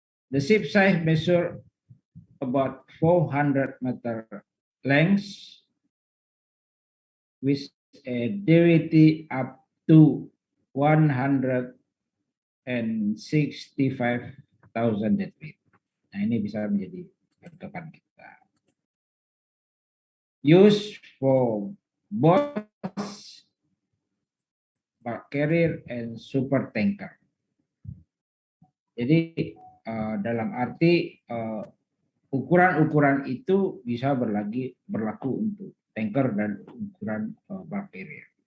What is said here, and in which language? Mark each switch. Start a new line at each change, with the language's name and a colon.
English: The ship size measure about 400 meter length with a density up to 165,000 deadweight.
Indonesian: Nah, ini bisa menjadi patokan kita.
English: Used for both bulk carrier and super tanker.
Indonesian: Jadi dalam arti ukuran-ukuran itu bisa berlaku untuk tanker dan ukuran bulk carrier.